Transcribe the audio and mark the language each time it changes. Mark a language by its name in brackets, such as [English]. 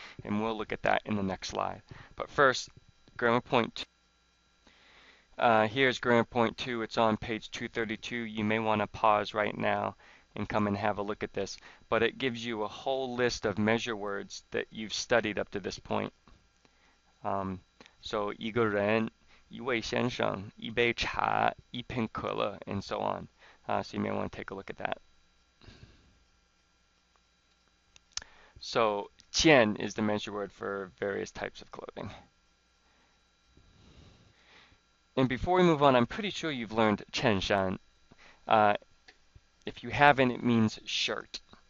[English] And we'll look at that in the next slide. But first, grammar point two. Here's grammar point two. It's on page 232. You may want to pause right now and come and have a look at this. But it gives you a whole list of measure words that you've studied up to this point. [Chinese] So 一个人,一位先生,一杯茶,一瓶可乐, [English] and so on. So you may want to take a look at that. So 件 is the measure word for various types of clothing. And before we move on, I'm pretty sure you've learned 衬衫. If you haven't, it means shirt.